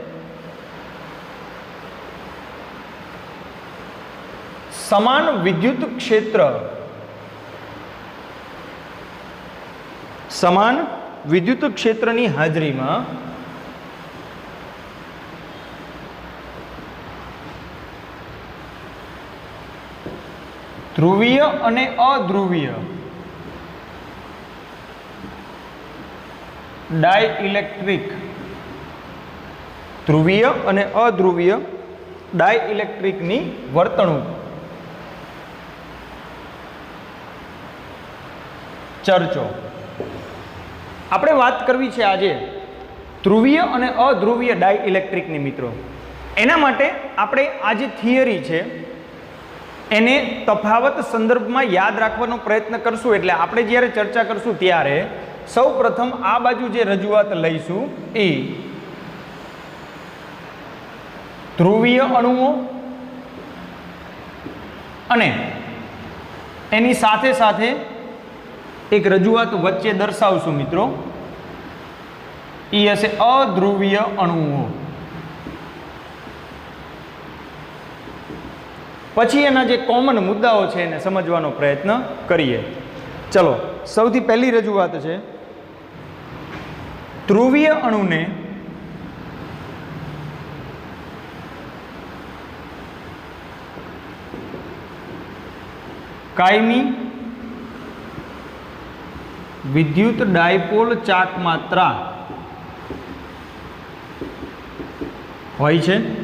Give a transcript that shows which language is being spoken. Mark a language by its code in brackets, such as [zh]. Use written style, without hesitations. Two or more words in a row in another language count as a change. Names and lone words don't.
[gu] સમાન વિદ્યુત ક્ષેત્ર, સમાન વિદ્યુત ક્ષેત્રની હાજરીમાં ધ્રુવીય અને અધ્રુવીય ડાયઇલેક્ટ્રિક, ધ્રુવીય અને અધ્રુવીય ડાયઇલેક્ટ્રિકની વર્તણૂક ચર્ચો। આપણે વાત કરવી છે આજે ધ્રુવીય અને અધ્રુવીય ડાયઇલેક્ટ્રિકની મિત્રો। એના માટે આપણે આ જે થિયરી છે એને તફાવત સંદર્ભમાં યાદ રાખવાનો પ્રયત્ન કરશું। એટલે આપણે જ્યારે ચર્ચા કરશું ત્યારે સૌપ્રથમ આ બાજુ જે રજૂઆત લઈશું એ ધ્રુવીય અણુઓ અને એની સાથે સાથે એક રજૂઆત વચ્ચે દર્શાવશું મિત્રો, ઈ હશે અધ્રુવીય અણુઓ। પછી એના જે કૉમન મુદ્દાઓ છે એને સમજવાનો પ્રયત્ન કરીએ। ચલો, સૌથી પહલી રજૂઆત છે ધ્રુવીય અણુને કાયમી વિદ્યુત ડાયપોલ ચાક માત્રા હોય છે।